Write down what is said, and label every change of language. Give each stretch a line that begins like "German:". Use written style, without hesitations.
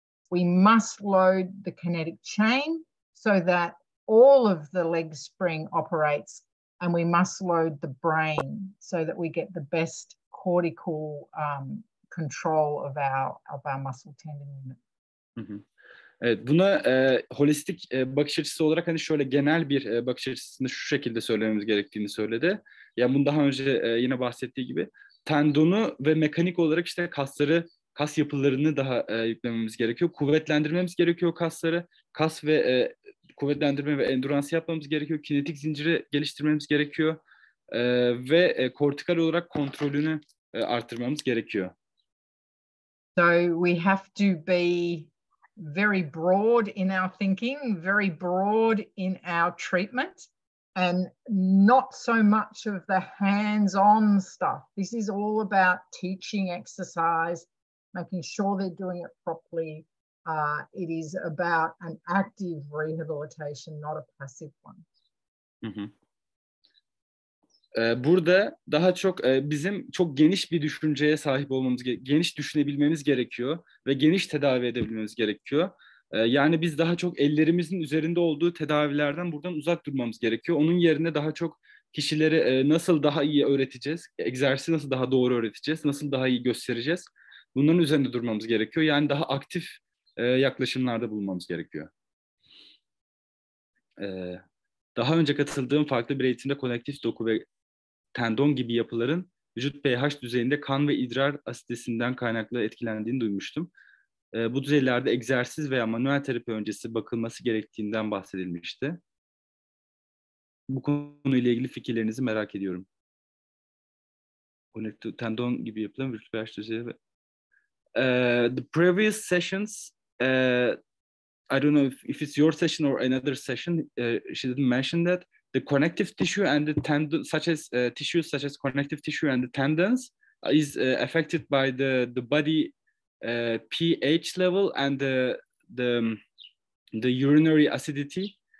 English: We must load the kinetic chain so that all of the leg spring operates, and we must load the brain so that we get the best cortical control of our muscle tendon unit. Hı.
Turkish: Evet, buna holistik bakış açısı olarak hani şöyle genel bir bakış açısını şu şekilde söylememiz gerektiğini söyledi. Yani bunu daha önce yine bahsettiği gibi tendonu ve mekanik olarak işte kas yapılarını daha yüklememiz gerekiyor. Kuvvetlendirmemiz gerekiyor kasları. Kas ve kuvvetlendirme ve endurance yapmamız gerekiyor. Kinetik zinciri geliştirmemiz gerekiyor. Ve kortikal olarak kontrolünü arttırmamız gerekiyor.
English: So we have to be very broad in our thinking, very broad in our treatment, and not so much of the hands-on stuff. This is all about teaching exercise, making sure they're doing it properly. It is about an active rehabilitation, not a passive one. Hı.
Turkish: Burada daha çok bizim çok geniş bir düşünceye sahip olmamız geniş düşünebilmemiz gerekiyor ve geniş tedavi edebilmemiz gerekiyor. Yani biz daha çok ellerimizin üzerinde olduğu tedavilerden buradan uzak durmamız gerekiyor. Onun yerine daha çok kişilere nasıl daha iyi öğreteceğiz, egzersizi nasıl daha doğru öğreteceğiz, nasıl daha iyi göstereceğiz. Bunların üzerinde durmamız gerekiyor. Yani daha aktif yaklaşımlarda bulunmamız gerekiyor. Daha önce katıldığım farklı bir eğitimde konektif doku ve tendon gibi yapıların vücut pH düzeyinde kan ve idrar asitesinden kaynaklı etkilendiğini duymuştum. Bu düzeylerde egzersiz veya manuel terapi öncesi bakılması gerektiğinden bahsedilmişti. Bu konuyla ilgili fikirlerinizi merak ediyorum. Tendon gibi yapılan vücut pH düzeyi ve
English: the previous sessions, I don't know if it's your session or another session, she didn't mention that the connective tissue and the tendon, such as tissues such as connective tissue and the tendons, is affected by the body pH level and the urinary acidity.